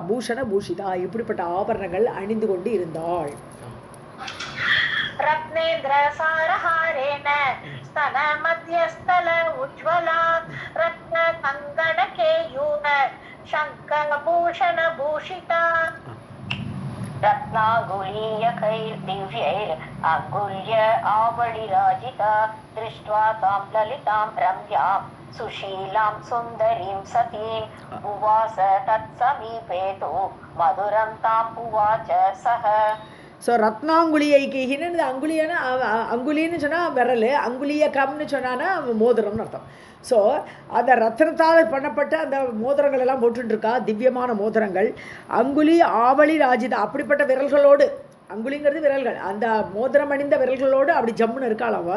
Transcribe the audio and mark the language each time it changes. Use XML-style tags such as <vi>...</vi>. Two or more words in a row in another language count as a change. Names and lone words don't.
<sa>भूषण भूषिता,</sa> <ta>இப்படிப்பட்ட ஆபரணங்கள் அணிந்து கொண்டு இருந்தாள்.</ta> <sa>रत्नेन्द्र सारहारेण स्तन मध्यस्थल उज्ज्वला रत्न कङ्कण केयूर शङ्कर भूषण भूषिता रत्नाङ्गुलीयकैर्दिव्यैर् अङ्गुल्य आवलिराजिता दृष्ट्वा तां ललितां रम्यां सुशीलां सुन्दरीं सतीम् उवास तत्समीपे तु मधुरं ताम् उवाच सः.</sa> <ta>ஸோ ரத்னாங்குலியைக்கின்னு அங்குலியான அங்குலின்னு சொன்னால் விரல், அங்குலிய கம்னு சொன்னான்னா மோதிரம்னு அர்த்தம். ஸோ அந்த ரத்னத்தால் பண்ணப்பட்ட அந்த மோதிரங்கள் எல்லாம் போட்டுருக்கா, திவ்யமான மோதிரங்கள்.</ta> <sa>अङ्गुलि आवलि राजिता,</sa> <ta>அப்படிப்பட்ட விரல்களோடு, அங்குலிங்கிறது விரல்கள், அந்த மோதிரம் அணிந்த விரல்களோடு அப்படி ஜம்முன்னு இருக்காள் அவள்.</ta>